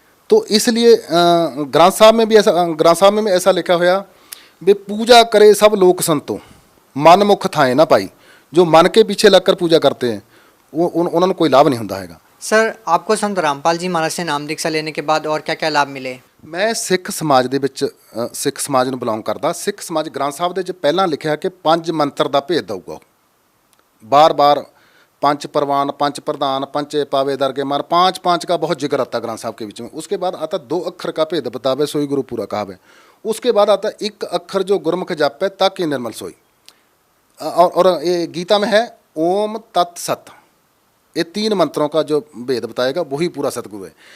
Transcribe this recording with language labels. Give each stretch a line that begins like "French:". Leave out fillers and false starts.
Hindi: तो इसलिए ग्रंथ साहब में भी ऐसा लिखा हुआ वे पूजा करे सब लोक संतो, मन मुख थाए ना पाई। जो मन के पीछे लगकर पूजा करते हैं वो उन्होंने कोई लाभ नहीं होता है। सर आपको संत रामपाल जी महाराज से नाम दीक्षा लेने के बाद और क्या क्या लाभ मिले?
Punjabi: मैं सिख समाज ਦੇ ਵਿੱਚ सिख समाज ਨੂੰ ਬਿਲੋਂਗ ਕਰਦਾ। सिख समाज ग्रंथ साहब ਦੇ ਵਿੱਚ ਪਹਿਲਾਂ ਲਿਖਿਆ ਕਿ 5 ਮੰਤਰ ਦਾ ਭੇਦ ਦਊਗਾ।
Hindi: बार पंच परवान, पंच प्रधान, पंचे पावे दरगे मार, 5 का बहुत जिक्र आता ग्रंथ साहब के बीच में। उसके बाद आता 2 अक्षर का भेद बतावे सोई गुरु पूरा कहावे। उसके बाद आता 1 अक्षर जो गुरमुख जापे ताकि निर्मल सोई। और ये गीता में है ओम तत् सत। ये 3 मंत्रों का जो भेद बताएगा वही पूरा सतगुरु है।